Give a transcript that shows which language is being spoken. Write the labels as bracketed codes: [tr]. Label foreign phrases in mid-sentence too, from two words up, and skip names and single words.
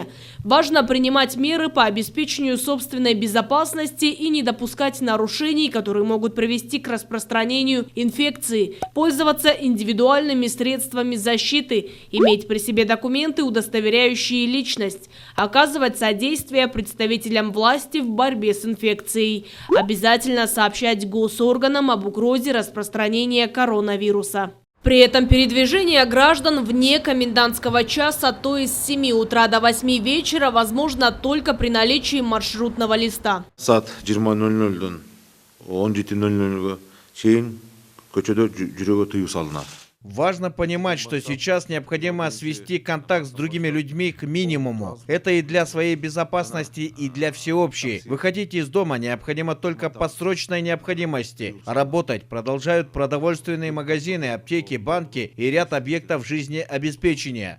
[ru] Важно принимать меры по обеспечению собственной безопасности и не допускать нарушений, которые могут привести к распространению инфекции, пользоваться индивидуальными средствами защиты, иметь при себе документы, удостоверяющие личность, оказывать содействие представителям власти в борьбе с инфекцией, обязательно сообщать госорганам об угрозе распространения коронавируса. При этом передвижение граждан вне комендантского часа, то есть с 7 утра до 8 вечера, возможно только при наличии маршрутного листа. [ky] Саат 20:00-дон 17:00-га чейин көчөдө жүрүүгө тыюу салынат. [ru] Важно понимать, что сейчас необходимо свести контакт с другими людьми к минимуму. Это и для своей безопасности, и для всеобщей. Выходить из дома необходимо только по срочной необходимости. А работать продолжают продовольственные магазины, аптеки, банки и ряд объектов жизнеобеспечения.